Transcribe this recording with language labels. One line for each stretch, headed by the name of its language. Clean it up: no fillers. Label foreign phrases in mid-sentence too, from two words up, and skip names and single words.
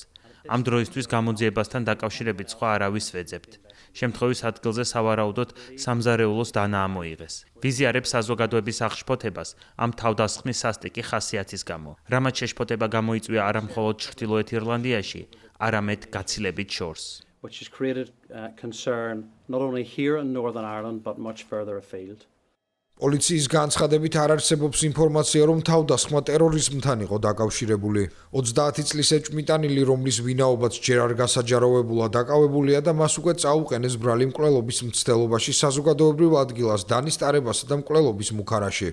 Georgian: ამ დროისთვის გამოძიებასთან დაკავშირებით სხვა არავის ვეძებთ. შემთხვევის ადგილზე სავარაუდოდ სამზარეულოს დანა ამოიღეს. ვიზიარებს საზოგადოების აღშფოთებას ამ თავდასხმის სასტიკი ხასიათის გამო. რამაც შეშფოთება გამოიწვია არა მხოლოდ ჩრდილოეთ ირლანდიაში, არამედ გაცილებით შორს.
English: Which has created concern not only here in Northern Ireland but much further afield.
Georgian: პოლიციის განცხადებით არ არსებობს ინფორმაცია, რომ თავდასხმა ტერორიზმთან იყო დაკავშირებული. 30 წლის ეჭვმიტანილი, რომლის ვინაობაც ჯერ არ გასაჯაროვებულა, დაკავებულია და მას უკვე წაუყენეს ბრალი მკვლელობის მცდელობაში საზოგადოებრივ ადგილას დანის ტარებასა და მკვლელობის მუქარაში.